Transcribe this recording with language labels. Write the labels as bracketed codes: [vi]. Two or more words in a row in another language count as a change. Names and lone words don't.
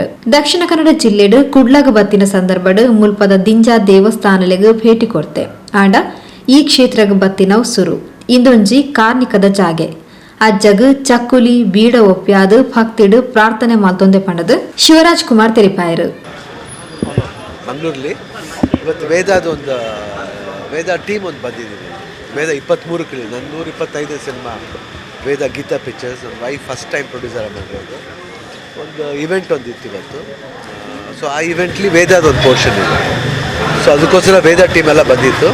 [tcy] ದಕ್ಷಿಣ ಕನ್ನಡ ಜಿಲ್ಲೆಡ್ ಕುಡ್ಲಗ್ ಬತ್ತಿನ ಸಂದರ್ಭಡ್ ಮುಲ್ಪದ ದಿಂಜಾ ದೇವಸ್ಥಾನಲೆಗ್ ಭೇಟಿ ಕೊಡ್ತೆ ಆಂಡ ಈ ಕ್ಷೇತ್ರಗ್ ಬತ್ತಿನವ್ ಸುರು ಇಂದೊಂಜಿ ಕಾರ್ಣಿಕದ ಜಾಗೆ ಅಜ್ಜಗ್ ಚಕ್ಕುಲಿ ಬೀಡ ಒಪ್ಪ್ಯಾದ್ ಭಕ್ತಿಡ್ ಪ್ರಾರ್ಥನೆ ಮಲ್ತೊಂದೆ ಪಂಡದ್ ಶಿವರಾಜ್ ಕುಮಾರ್ ತೆರಿಪಾಯರು. [kn] ಮಂಗಳೂರಲ್ಲಿ ಇವತ್ತು ವೇದಾದ ಒಂದು ವೇದ ಟೀಮ್ ಒಂದು ಬಂದಿದ್ದೀವಿ. ವೇದ 23 ನನ್ನ 125 ಸಿನಿಮಾ ವೇದ ಗೀತಾ ಪಿಕ್ಚರ್ಸ್ ನನ್ನ [en] wife first time producer [kn] ಮಾಡಿರೋದು ಒಂದು ಇವೆಂಟ್ ಒಂದಿತ್ತು ಇವತ್ತು. ಸೊ ಆ ಇವೆಂಟ್ಲಿ ವೇದಾದ ಒಂದು ಪೋರ್ಷನ್ ಇದೆ. ಸೊ ಅದಕ್ಕೋಸ್ಕರ ವೇದ ಟೀಮ್ ಎಲ್ಲ ಬಂದಿತ್ತು.